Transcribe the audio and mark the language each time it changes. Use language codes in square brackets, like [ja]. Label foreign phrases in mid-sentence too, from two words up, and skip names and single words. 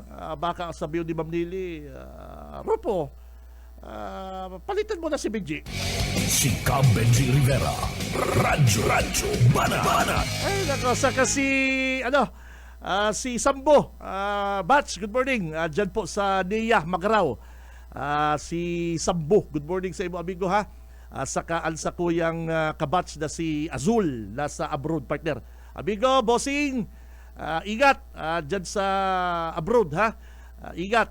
[tl] Baka sabihin ni Ma'am Nili, Rupo, palitan mo na si Benji. Si Cab Benji Rivera. Radyo Banat. [bik] Ay, nako, saka si, si Sambo. Batch, [en] good morning. [tl] Diyan po sa Nia, Magaraw. [bik] Si Sambo, [en] good morning [bik] sa imo, amigo, ha. Saka ang sa kuyang kabatch na si Azul, nasa abroad, partner. [tl] Amigo, bossing, ingat dyan sa abroad, ha. Ingat.